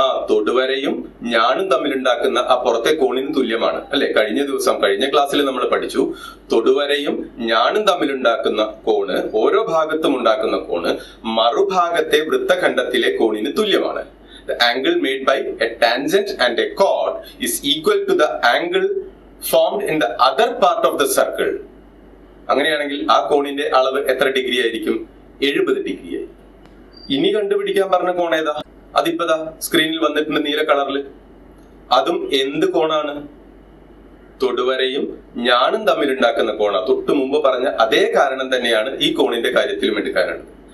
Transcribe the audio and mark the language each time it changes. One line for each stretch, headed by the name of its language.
Malayalam: തൊടുവരയും ഞാണും തമ്മിലുണ്ടാക്കുന്ന ആ പുറത്തെ കോണിന് തുല്യമാണ് അല്ലെ? കഴിഞ്ഞ ക്ലാസ്സിൽ നമ്മൾ പഠിച്ചു, തൊടുവരയും ഞാണും തമ്മിലുണ്ടാക്കുന്ന കോണ്, ഓരോ ഭാഗത്തും ഉണ്ടാക്കുന്ന കോണ് മറുഭാഗത്തെ വൃത്തഖണ്ഡത്തിലെ കോണിന് തുല്യമാണ്.
English: The angle made by a tangent and a chord is equal to the angle formed in the other part of the circle.
Malayalam: അങ്ങനെയാണെങ്കിൽ ആ കോണിന്റെ അളവ് എത്ര ഡിഗ്രി ആയിരിക്കും? 70 ഡിഗ്രി ആയിരിക്കും. ഇനി കണ്ടുപിടിക്കാൻ പറഞ്ഞ കോൺ ഏതാ? അതിപ്പതാ സ്ക്രീനിൽ വന്നിട്ടുണ്ട് നീല കളറിൽ. അതും എന്ത് കോണാണ്? തൊടുവരയും ഞാണും തമ്മിലുണ്ടാക്കുന്ന കോണ. തൊട്ടു മുമ്പ് പറഞ്ഞ അതേ കാരണം തന്നെയാണ് ഈ കോണിന്റെ കാര്യത്തിലും എടുക്കാനുള്ളത്.